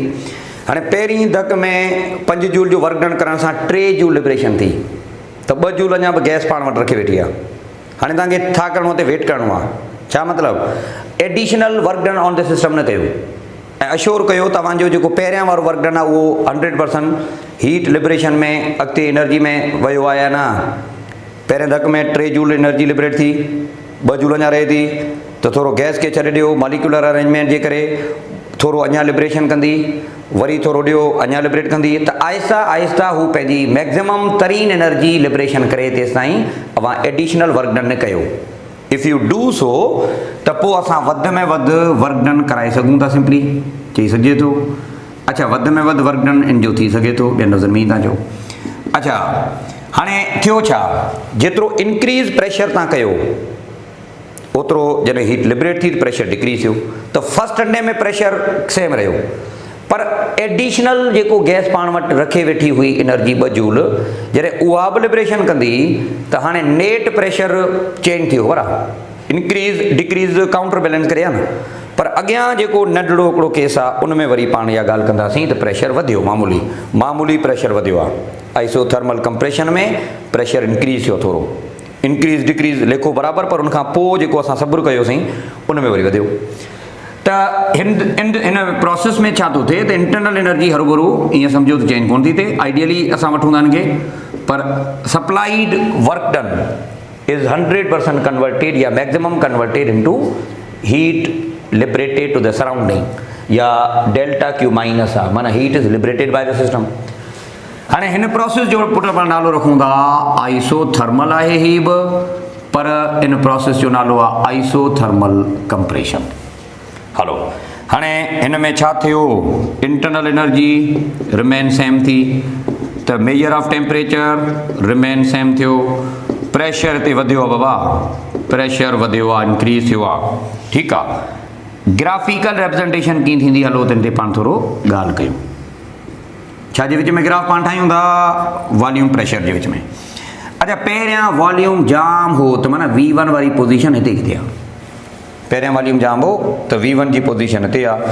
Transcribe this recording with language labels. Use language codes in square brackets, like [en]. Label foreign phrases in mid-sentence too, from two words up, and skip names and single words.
[sd] हाणे पहिरीं धक में 5 जूल जो [en] work done [sd] करण सां 3 [en] joule liberation [sd] थी, त 2 जूल अञा बि गैस पाण वटि रखे वेठी आहे। हाणे तव्हांखे छा करिणो आहे, वेट करिणो आहे। छा मतिलबु, [en] additional work done on the system [sd] न कयो ऐं अश्योर कयो तव्हांजो जेको पहिरियां वारो [en] work done [sd] आहे उहो 100% [en] heat liberation [sd] में अॻिते एनर्जी में वियो आहे या न। पहिरें धक में 3 [en] joule energy liberate [sd] थी, 2 जूल अञा रहे थी, त थोरो गैस खे छॾे ॾियो, [en] molecular arrangement [sd] जे करे थोरो अञा लिबरेशन कंदी, वरी थोरो ॾियो अञा लिबरेट कंदी, त आहिस्ता आहिस्ता हू पंहिंजी मैक्सिमम तरीन [en] energy liberation [sd] करे तेसि ताईं अवां [en] additional work done [sd] न कयो। [en] if you do so [sd] त पोइ असां वधि में वधि [en] work done [sd] कराए सघूं था, सिंपली चई सघिजे थो। अच्छा, वधि में वधि [en] work done [sd] इन जो थी सघे थो, ॿियनि लफ़्ज़नि में ई तव्हां चओ। अच्छा, हाणे थियो छा, जेतिरो [en] increase pressure [sd] तव्हां कयो ओतिरो जॾहिं [en] heat liberate [sd] थी [en] pressure decrease [sd] थियो। त फर्स्ट अंडे में [en] pressure same [sd] रहियो, पर एडिशनल जेको गैस पाण वटि रखे वेठी हुई [en] energy 2 joule, [sd] जॾहिं उहा बि लिबरेशन कंदी त हाणे [en] net pressure change [sd] थियो, बराबरि [en] increase decrease counter balance [sd] करे आहे न। पर अॻियां जेको नंढड़ो हिकिड़ो केस आहे उन में वरी पाण इहा ॻाल्हि कंदासीं त प्रेशर वधियो, मामूली प्रेशर वधियो आहे। [en] isothermal compression [sd] में [en] pressure increase [sd] थियो, थोरो [en] increase decrease [sd] लेखो बराबरि, पर उनखां पोइ जेको असां सब्र कयोसीं उन में वरी वधियो। त हिन प्रोसेस में छा थो थिए त [en] internal energy [sd] हरू ईअं सम्झो त चेंज कोन थी थिए, आइडियली असां वठूं था इनखे, पर [en] supplied work done is 100% converted [sd] या [en] maximum converted into heat liberated to the surrounding [sd] या [en] delta Q minus [sd] आहे, माना [en] heat is liberated by the system. [sd] हाणे हिन प्रोसेस जो पुट पाण नालो रखूं था आइसोथर्मल आहे ही बि, पर इन प्रोसेस जो नालो आहे [en] isothermal compression. [sd] हलो, हाणे हिन में छा थियो, [en] internal energy remain same [sd] थी, त [en] measure of temperature remain same [sd] थियो, प्रेशर हिते वधियो आहे बाबा, प्रेशर वधियो आहे, इंक्रीज़ थियो आहे। ठीकु आहे, [en] graphical representation [sd] कीअं थींदी, हलो तिन ते पाण थोरो ॻाल्हि कयूं। छा जे विच में ग्राफ पाण ठाहियूं था, [en] volume pressure [sd] जे विच में। अच्छा, पहिरियां वॉल्यूम जाम हो त माना V1 वारी पोज़ीशन हिते किथे आहे, पहिरियां वॉल्यूम जाम हो त V1 जी पोज़ीशन हिते आहे।